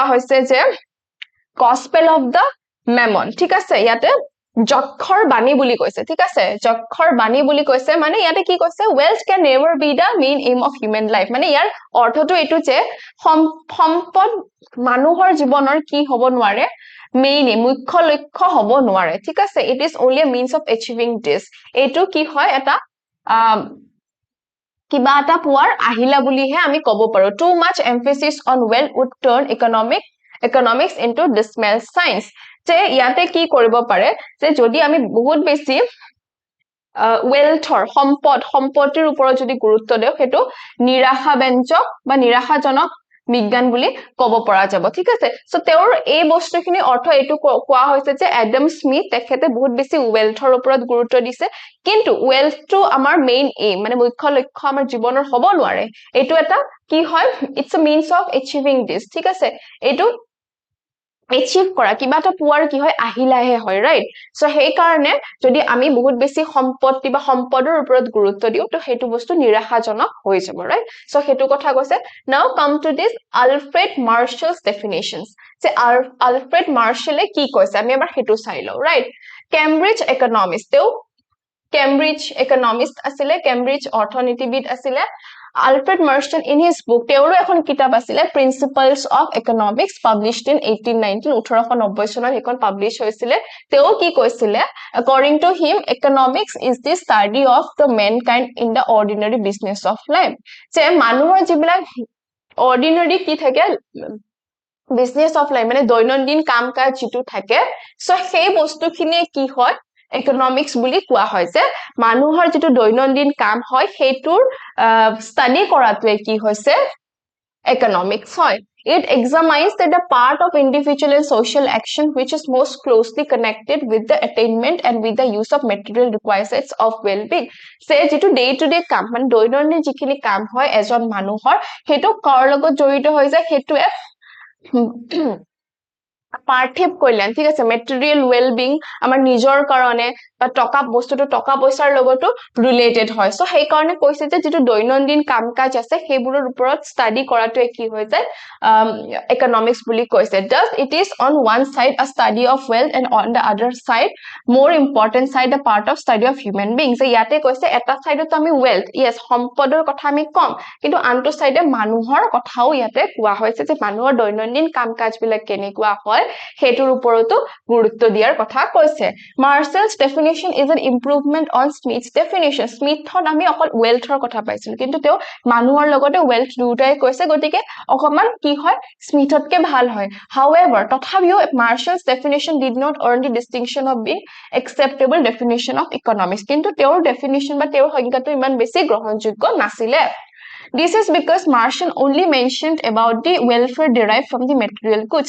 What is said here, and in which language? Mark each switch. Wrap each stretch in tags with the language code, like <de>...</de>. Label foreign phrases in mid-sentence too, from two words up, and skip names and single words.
<as>কোৱা হৈছে যে</as> <en>gospel of the mammon</en> <as>ঠিক আছে ইয়াতে যক্ষৰ বাণী বুলি কৈছে ঠিক আছে যক্ষৰ বাণী বুলি কৈছে মানে ইয়াতে কি কৈছে</as> <en>wealth can never be the main aim of human life</en> <as>মানে ইয়াৰ অৰ্থটো এটো যে সম্পদ মানুহৰ জীৱনৰ কি হ'ব নোৱাৰে মেইন মুখ্য লক্ষ্য হ'ব নোৱাৰে ঠিক আছে</as> <en>it is only a means of achieving this</en> <as>এটো কি হয় এটা কিবা এটা পোৱাৰ আহিলা বুলিহে আমি ক'ব পাৰো</as> <en>too much emphasis on wealth would turn economics into dismal science</en> <as>যে ইয়াতে কি কৰিব পাৰে যে যদি আমি বহুত বেছি wealthৰ সম্পত্তিৰ ওপৰত যদি গুৰুত্ব দিও হেতু নিৰাশাব্যঞ্জক বা নিৰাশাজনক বিজ্ঞান বুলি ক'ব পৰা যাব ঠিক আছে সো তেওঁৰ এই বস্তুখিনি অৰ্থ এটো কোৱা হৈছে যে এডাম স্মিথ তেখেতে বহুত বেছি wealthৰ ওপৰত গুৰুত্ব দিছে কিন্তু wealth টো আমাৰ</as> <en>main aim</en> <as>মানে মুখ্য লক্ষ্য আমাৰ জীৱনৰ হ'ব নোৱাৰে এটো এটা কি হয়</as> <en>it's a means of achieving this</en> <as>ঠিক আছে এটো achieve কৰা কিবা এটা পোৱাৰ কি হয় আহিলাহে হয়</as> <en>right so</en> <as>সেই কাৰণে যদি আমি বহুত বেছি সম্পত্তি বা সম্পদৰ ওপৰত গুৰুত্ব দিও তো হেতু বস্তু নিৰাশাজনক হৈ যাব</as> <en>right so</en> <as>হেতু কথা কৈছে</as> <en>now come to this Alfred Marshall's definitions</en> <as>যে আলফ্ৰেড মাৰ্শ্বালে কি কৈছে আমি এবাৰ হেতু চাই লও</as> <en>right Cambridge economics</en> <as>তেও</as> <en>Cambridge economics</en> <as>আছিলে কেম্ব্ৰিজ অৰ্থনীতিবিদ আছিলে</as> <en>Alfred Marston in his book</en> <as>তেওৰো এখন কিতাপ আছিল</as> <en>Principles of Economics published in 1819</en> <as>1890 চনত এখন পাবলিশ হৈছিল তেও কি কৈছিল</as> <en>according to him economics is the study of the mankind in the ordinary business of life</en> <as>যে মানুহৰ যিবিলাক ordinary কি থাকে</as> <en>business of life</en> <as>মানে দৈনন্দিন কাম কাজ যেটো থাকে সো সেই বস্তুখিনি কি হয় economics বুলি কোৱা হয় যে মানুহৰ যেটো দৈনন্দিন কাম হয় হেতুৰ স্টাডি কৰাটোৱে কি হৈছে economics হয়</as> <en>it examines that the part of individual and social action which is most closely connected with the attainment and with the use of material requisites of well-being say</en> <as>যেটো</as> <en>day to day</en> <as>কাম মানে দৈনন্দিন যিখিনি কাম হয় এজন মানুহৰ হেতু কৰ লগত জড়িত হৈ যায় হেতুৱে পাৰ্থিব কল্যাণ ঠিক আছে</as> <en>material well being</en> <as>আমাৰ নিজৰ কাৰণে বা টকা বস্তুটো টকা পইচাৰ লগতো ৰিলেটেড হয় সো সেই কাৰণে কৈছে যে যেটো দৈনন্দিন কাম কাজ আছে হেবোৰৰ ওপৰত ষ্টাডি কৰাটো কি হৈ যায় economics বুলি কৈছে</as> <en>just it is on one side a study of wealth and on the other side more important side a part of study of human beings</en> <as>যে ইয়াতে কৈছে এটা সাইডত আমি</as> <en>wealth yes</en> <as>সম্পদৰ কথা আমি কম কিন্তু আনটো সাইডে মানুহৰ কথাও ইয়াতে কোৱা হৈছে যে মানুহৰ দৈনন্দিন কাম কাজ বিলাক কেনেকুৱা হয় হেতুৰ ওপৰতো গুৰুত্ব দিয়াৰ কথা কৈছে</as> <en>Marshall's definition is an improvement on Smith's definition</en> <as>Smithত আমি অকল wealthৰ কথা পাইছিল কিন্তু তেও মানুহৰ লগতে wealth দুটাই কৈছে গতিকে অকমান কি হয় Smithতকে ভাল হয়</as> <en>however তথাপিও Marshall's definition did not earn the distinction of being acceptable definition of economics</en> <as>কিন্তু তেওঁৰ definition বা তেওঁৰ সংজ্ঞাটো ইমান বেছি গ্ৰহণযোগ্য নাছিলে</as> <en>This is because Marshall only mentioned about the welfare derived from the material goods.</en>